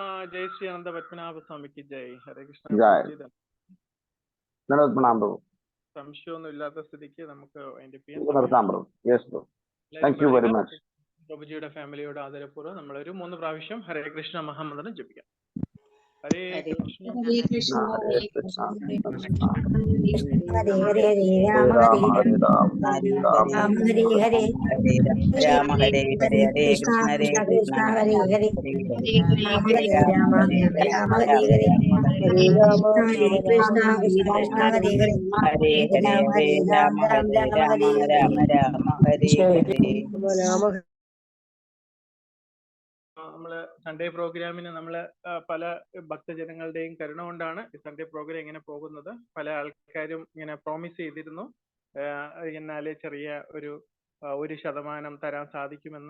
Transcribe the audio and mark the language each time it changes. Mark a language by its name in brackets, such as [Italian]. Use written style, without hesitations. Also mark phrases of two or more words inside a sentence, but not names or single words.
[Malayalam] ജയ് ശ്രീ അനന്ത പത്മനാഭ സ്വാമിക്ക് ജയ്. [Sanskrit] ഹരേ കൃഷ്ണ. [Malayalam] പ്രഭു. സംശയമൊന്നും ഇല്ലാത്ത സ്ഥിതിക്ക് നമുക്ക് പ്രഭുജിയുടെ ഫാമിലിയോട് ആദരപൂർവ്വം നമ്മളൊരു 3 പ്രാവശ്യം [Sanskrit] ഹരേ കൃഷ്ണ [Malayalam] മഹാമന്ത്രം ജപിക്കാം. [Sanskrit] ഹരേ കൃഷ്ണ ഹരേ കൃഷ്ണ ഹരേ കൃഷ്ണ ഹരേ ഹരേ ഹരേ രാമ ഹരേ രാമ ഹരേ ഹരേ രാമ ഹരേ ഹരേ ഹരേ കൃഷ്ണ കൃഷ്ണ കൃഷ്ണ ഹരേ ഹരേ ഹരേ രാമ ഹരേ രാമ ഹരേ ഹരേ ഹരേ രാമ ഹരേ കൃഷ്ണ കൃഷ്ണ കൃഷ്ണ ഹരേ ഹരേ ഹരേ ഹരേ ഹരേ രാമ ഹരേ രാമ രാമ രാമ ഹരേ ഹരേ. [Malayalam] നമ്മള് [English] Sunday program [Malayalam] നമ്മള് പല ഭക്തജനങ്ങളുടെയും കരുണ കൊണ്ടാണ് ഈ [English] Sunday program [Malayalam] ഇങ്ങനെ പോകുന്നത്. പല ആൾക്കാരും ഇങ്ങനെ പ്രോമിസ് ചെയ്തിരുന്നു എന്നാല് ചെറിയ ഒരു 1% തരാൻ സാധിക്കുമെന്ന്.